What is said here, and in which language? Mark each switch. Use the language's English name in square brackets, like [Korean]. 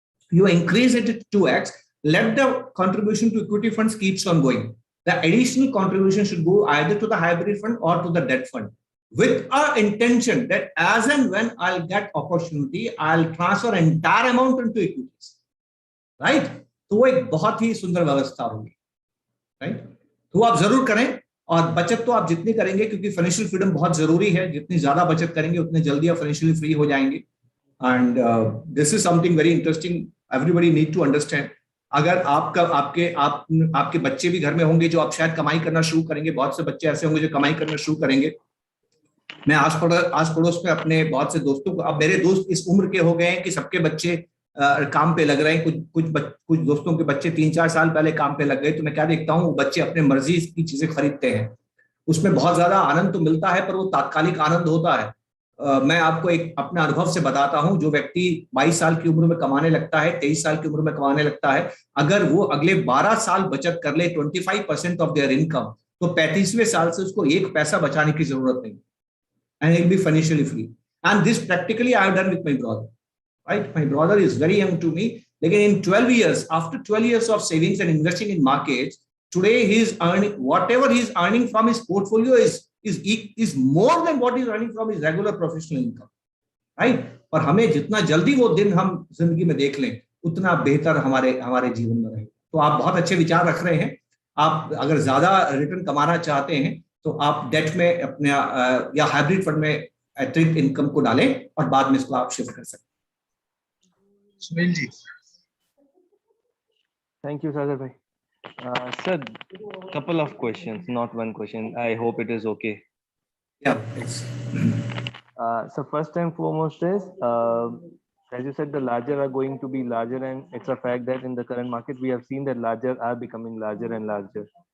[English] You increase it to 2x, let the contribution to equity funds keeps on going. The additional contribution should go either to the hybrid fund or to the debt fund, with our intention that as and when I'll get opportunity, I'll transfer entire amount into equities, right? [Hindi] तो वो एक बहुत ही सुंदर व्यवस्था होगी, right? तो आप जरूर करें, और बचत तो आप जितनी करेंगे, क्योंकि फाइनेंशियल फ्रीडम बहुत जरूरी है, जितनी ज्यादा बचत करेंगे उतने जल्दी आप फाइनेंशियली फ्री हो जाएंगे। [English] And this is something very interesting, everybody need to understand. [Hindi] अगर आपके बच्चे भी घर में होंगे जो आप शायद कमाई करना शुरू करेंगे, बहुत से बच्चे ऐसे होंगे जो कमाई करना शुरू करेंगे। मैं आस पड़ोस में अपने बहुत से दोस्तों को, अब मेरे दोस्त इस उम्र के हो गए हैं कि सबके बच्चे काम पे लग रहे हैं। कुछ दोस्तों के बच्चे 3-4 साल पहले काम पे लग गए। तो मैं क्या देखता हूँ, बच्चे अपने मर्जी की चीजें खरीदते हैं, उसमें बहुत ज्यादा आनंद तो मिलता है, पर वो तात्कालिक आनंद होता है। मैं आपको एक अपने अनुभव से बताता हूं, जो व्यक्ति 22 साल की उम्र में कमाने लगता है, 23 साल की उम्र में कमाने लगता है, अगर वो अगले 12 साल बचत कर ले 25% ऑफ देयर इनकम, तो 35वें साल से उसको एक पैसा बचाने की जरूरत नहीं, [English] And he will be financially free. And this practically I have done with my brother, right? My brother is very young to me, [Hindi] लेकिन इन [English] 12 years, after 12 years of savings and investing in markets, today he is earning whatever he is earning from his portfolio is more than what he is earning from his regular professional income, right? [Hindi] और हमें जितना जल्दी वो दिन हम जिंदगी में देख लें, उतना बेहतर हमारे जीवन में रहे। तो आप बहुत अच्छे विचार रख रहे हैं। आप अगर ज्यादा रिटर्न कमाना चाहते हैं तो आप डेट में अपने या हाइब्रिड फंड में अतिरिक्त इनकम को डालें और बाद में इसको आप शिफ्ट कर सकते हैं। सुनील जी। थैंक यू सागर भाई। [English] Sir, couple of questions, not one question. I hope it is okay. Yeah, please. So first and foremost is, as you said, the larger are going to be larger, and it's a fact that in the current market we have seen that larger are becoming larger and larger.